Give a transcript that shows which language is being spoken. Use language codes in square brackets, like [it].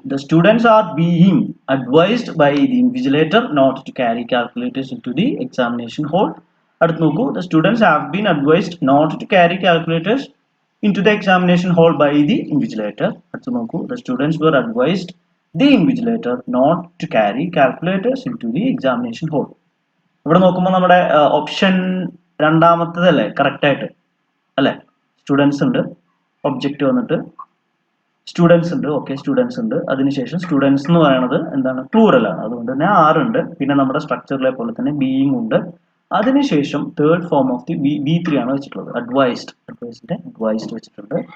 [en] The students are being advised by the invigilator not to carry calculators into the examination hall. [ml] അടുത്ത് നോക്കൂ. [en] The students have been advised not to carry calculators into the examination hall by the invigilator. [ml] അടുത്ത് നോക്കൂ. [en] The students were advised the invigilator not to carry calculators into the examination hall. [ml] ഇവിടെ നോക്കുമ്പോൾ നമ്മുടെ option രണ്ടാമത്തേതല്ലേ correct ആയിട്ട് അല്ലെ. Students ഉണ്ട്, object വന്നിട്ട് students ഉണ്ട്, ഓക്കെ സ്റ്റുഡൻസ് ഉണ്ട്. അതിനുശേഷം സ്റ്റുഡൻസ് എന്ന് പറയുന്നത് എന്താണ്? പ്ലൂറൽ ആണ്, അതുകൊണ്ട് തന്നെ ആറുണ്ട്. പിന്നെ നമ്മുടെ സ്ട്രക്ചറിലെ പോലെ തന്നെ ബീയിങ് ഉണ്ട്. അതിനുശേഷം third form of the B3 ആണ് വെച്ചിട്ടുള്ളത്, അഡ്വൈസ്ഡ് വെച്ചിട്ടുണ്ട്.